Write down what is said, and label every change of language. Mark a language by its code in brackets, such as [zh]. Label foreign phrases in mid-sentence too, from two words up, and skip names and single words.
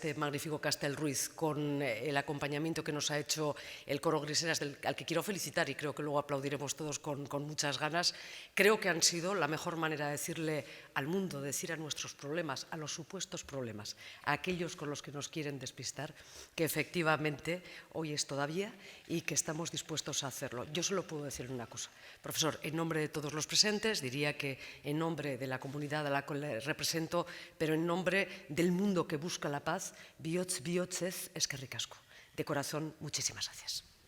[es] este magnífico Castel Ruiz, con el acompañamiento que nos ha hecho el coro Griseras, al que quiero felicitar y creo que luego aplaudiremos todos con muchas ganas, creo que han sido la mejor manera de decirle al mundo, de decir a nuestros problemas, a los supuestos problemas, a aquellos con los que nos quieren despistar, que efectivamente hoy es todavía y que estamos dispuestos a hacerlo. Yo solo puedo decir una cosa, profesor, en nombre de todos los presentes, diría que en nombre de la comunidad a la que le represento, pero en nombre del mundo que busca la paz, [eu] bihotz bihotzez eskerrik asko. [es] De corazón, muchísimas gracias.